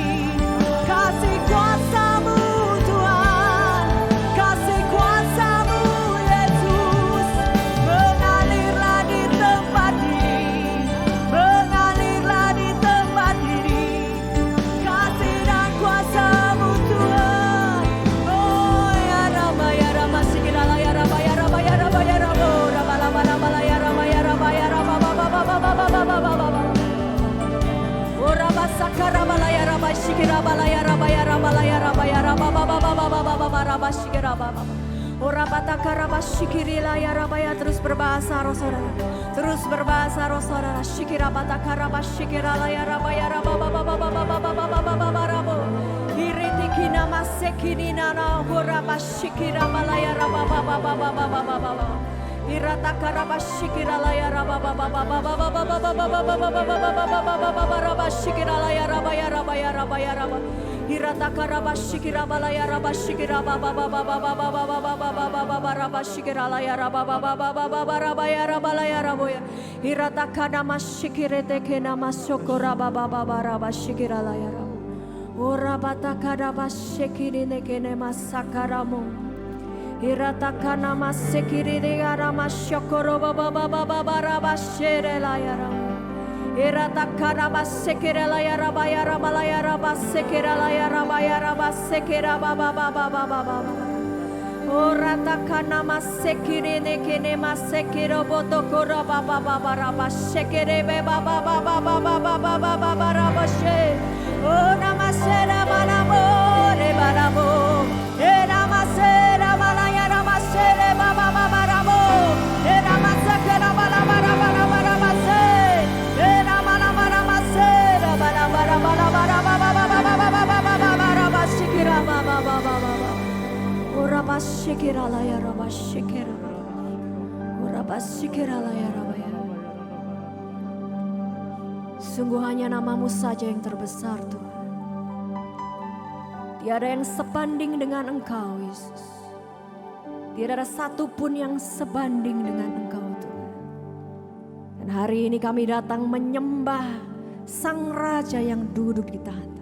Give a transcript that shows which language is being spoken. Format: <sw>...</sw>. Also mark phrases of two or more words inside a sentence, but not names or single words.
<id>Kasih kuasa-Mu Tuhan, kasih kuasa-Mu Yesus. Mengalirlah di tempat ini, mengalirlah di tempat ini. Kasih dan kuasa-Mu Tuhan. Oh ya Rama ya Rama sikirala ya Rama ya Rama ya Rama ya Rama Rama Rama Rama ya Rama ya Rama ya Rama Baba Baba Baba Baba Baba. Oh Rama sakara bala ya Rama sikira bala ya Rama ya Rama la ya Rama ya Rama Baba Baba Baba Baba Rama sikira Baba. Oh Rama takara bala sikirila ya Rama ya. Terus berbahasa roh saudara, terus berbahasa roh saudara. Sikira batakara bala sikira la ya Rama ya Rama Baba Baba Baba Baba Baba Rama. Iritikina masekini nana hora bashikira balaya raba baba baba baba baba. Iratakara bashikira la ya raba baba baba baba baba baba baba baba baba raba shikira la ya raba ya raba ya raba ya raba. Iratakara bashikira balaya raba shikira baba baba baba baba baba baba raba shikira la ya raba baba baba baba raba ya raba la ya raba ya. Iratakana mashikire tekena masokora baba baba raba shikira la ya raba. Ora batakara bashekiri nekene masakaramo. Iratakana masekiri negara mashokoro baba baba baba rabashere la yara. Iratakara basekere la yara bayara balayara basekera la yara bayara basekera baba baba baba baba. Ora takana masekiri nekene masekiro botokora baba baba rabashekere baba baba baba baba baba rabashe. Oh namasera balamo re balamo e namasera balaya namasere baba baba ramo e namasakera balabara balabara base e namana mana masera balabara balabara baba baba baba baba baba bashikira baba baba baba ora bashikira la ya rabashikira ora bashikira la ya rabaya. Sungguh hanya nama-Mu saja yang terbesar Tuhan. Tiada yang sebanding dengan Engkau Yesus. Tiada ada satupun yang sebanding dengan Engkau Tuhan. Dan hari ini kami datang menyembah Sang Raja yang duduk di tahta.</id>